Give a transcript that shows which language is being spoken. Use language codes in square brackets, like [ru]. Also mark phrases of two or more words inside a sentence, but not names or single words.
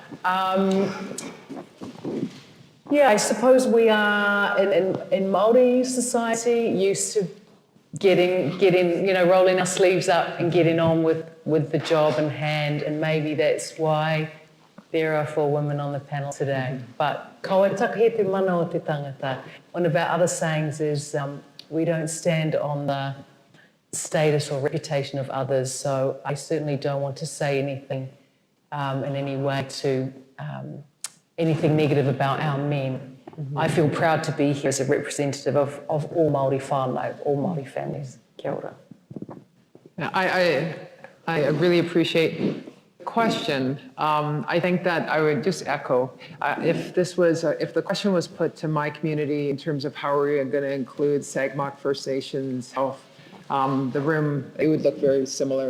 [en] Yeah, I suppose we are in Māori society used to getting, you know, rolling our sleeves up and getting on with the job in hand, and maybe that's why there are 4 women on the panel today. [mi] But ko e take te mana o te tangata. [en] One of our other sayings is we don't stand on the status or reputation of others. So I certainly don't want to say anything in any way to anything negative about our men. I feel proud to be here as a representative of all Māori whānau, all Māori families. [mi] Kia ora. [en] Yeah, I really appreciate the question. I think that I would just echo, if the question was put to my community in terms of how are we going to include Sagmock First Nations health, the room, it would look very similar.